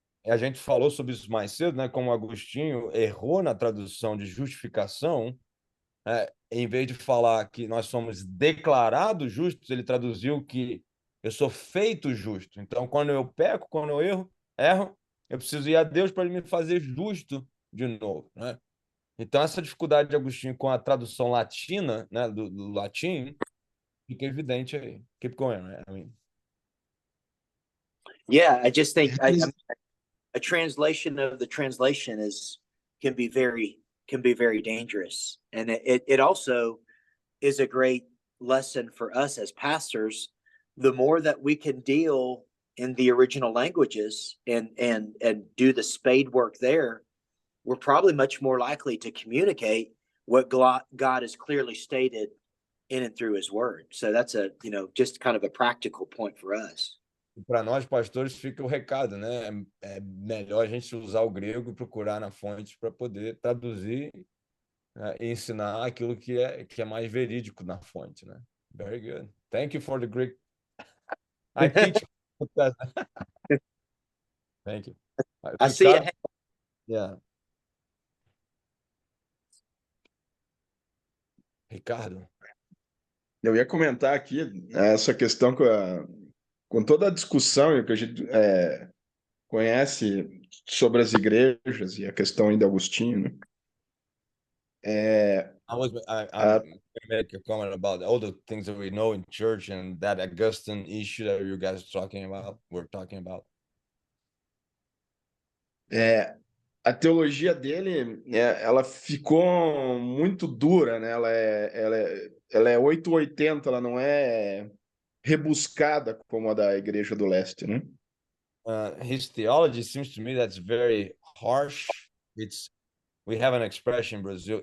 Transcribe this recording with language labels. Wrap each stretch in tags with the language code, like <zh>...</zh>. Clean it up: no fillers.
<pt>a gente falou sobre isso mais cedo, né? Como Agostinho errou na tradução de justificação, em vez de falar que nós somos declarados justos, ele traduziu que eu sou feito justo. Então, quando eu peco, quando eu erro, eu preciso ir a Deus para ele me fazer justo de novo, né? Então, essa dificuldade de Agostinho com a tradução latina, né, do latim, fica evidente aí.</pt> <en>Keep going, right? I mean, Yeah, I just think a translation of the translation can be very dangerous, and it also is a great lesson for us as pastors. The more that we can deal in the original languages and do the spade work there, we're probably much more likely to communicate what God has clearly stated in and through his word. So that's just kind of a practical point for us.</en> <pt>para nós, pastores, fica o recado, né? É melhor a gente usar o grego e procurar na fonte para poder traduzir, né, e ensinar aquilo que é mais verídico na fonte, né?</pt> <en>Very good. Thank you for the Greek. I teach. Thank you. I see it. Yeah. Ricardo.</en> <pt>Eu ia comentar aqui essa questão com toda a discussão que a gente conhece sobre as igrejas e a questão ainda Agostinho, né?</pt> <en>I'm going to make a comment about all the things that we know in church and that Augustine issue that you guys we're talking about.</en> <pt>A teologia dele, ela ficou muito dura, né? Ela é 880, ela não é rebuscada como a da Igreja do Leste, né?</pt> <en>His theology seems to me that's very harsh. We have an expression in Brazil.</en>